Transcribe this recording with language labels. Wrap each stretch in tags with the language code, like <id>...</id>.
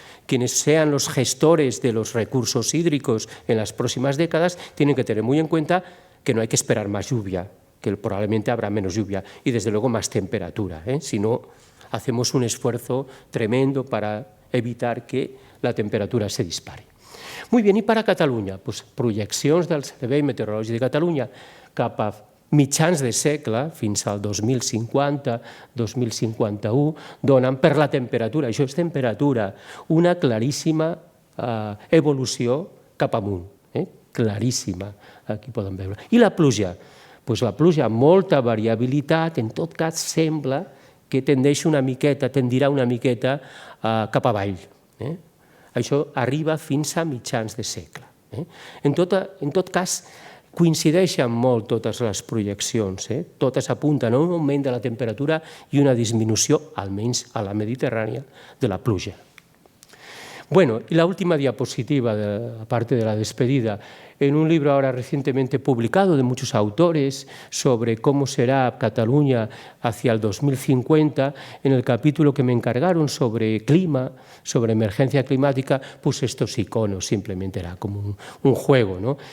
<es>Quienes sean los gestores de los recursos hídricos en las próximas décadas tienen que tener muy en cuenta que no hay que esperar más lluvia, que probablemente habrá menos lluvia y desde luego más temperatura, si no hacemos un esfuerzo tremendo para evitar que la temperatura se dispare. Muy bien,</es> <ca>i per a Catalunya? Pues projeccions del Servei Meteorològic de Catalunya cap a mitjans de segle, fins al 2050-2051, donen per la temperatura, això és temperatura, una claríssima evolució cap amunt, claríssima, aquí poden veure. I la pluja? Pues la pluja amb molta variabilitat, en tot cas sembla que tendirà una miqueta cap avall. Això arriba fins a mitjans de segle. En tot cas, coincideixen molt totes les projeccions. Totes apunten a un augment de la temperatura i una disminució, almenys a la Mediterrània, de la pluja.</ca> <es>Bueno, y la última diapositiva, aparte de la despedida, en un libro ahora recientemente publicado de muchos autores sobre cómo será Cataluña hacia el 2050, en el capítulo que me encargaron sobre clima, sobre emergencia climática, puse estos iconos, simplemente era como un juego, ¿no?</es>